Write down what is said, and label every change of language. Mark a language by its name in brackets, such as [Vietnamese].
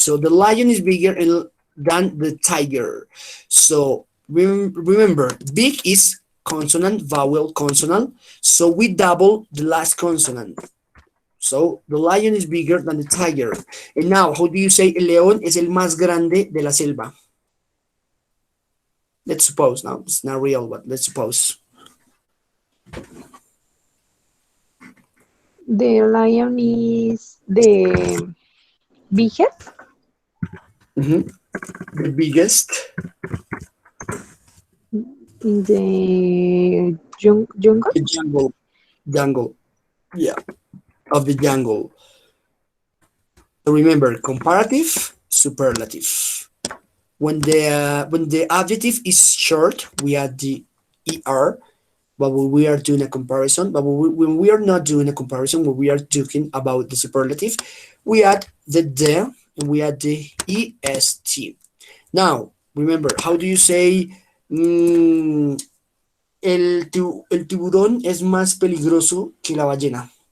[English] So the lion is bigger than the tiger. So remember, big is consonant, vowel, consonant. So we double the last consonant. So the lion is bigger than the tiger. And now, how do you say [Spanish] el león es el más grande de la selva? [English] Let's suppose, now it's not real, but let's suppose. The lion is the biggest. The biggest. In the jungle? The jungle, yeah, of the jungle. So remember, comparative, superlative. When the adjective is short, we add the er. But when we are doing a comparison, but when we are not doing a comparison, when we are talking about the superlative, we add the and we add the est. Now, remember, how do you say [Spanish] el tiburón es más peligroso que la ballena?